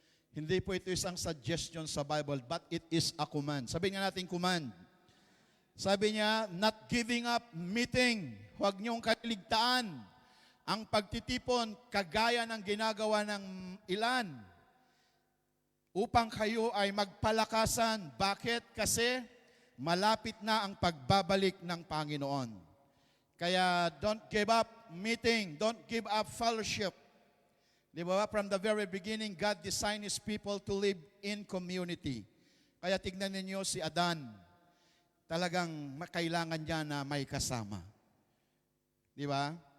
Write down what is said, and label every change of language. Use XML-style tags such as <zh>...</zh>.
<tl>Hindi po ito isang suggestion sa Bible,</tl> <en>but it is a command.</en> <tl>Sabihin nga natin command. Sabi niya,</tl> <en>not giving up meeting.</en> <tl>Huwag niyong kaliligtaan ang pagtitipon kagaya ng ginagawa ng ilan upang kayo ay magpalakasan. Bakit? Kasi malapit na ang pagbabalik ng Panginoon.</tl> <en>Kaya don't give up meeting. Don't give up fellowship.</en> <tl>Di ba?</tl> <en>From the very beginning, God designed His people to live in community.</en> <tl>Kaya tignan ninyo si Adan. Talagang kailangan niya na may kasama. Di ba?</tl>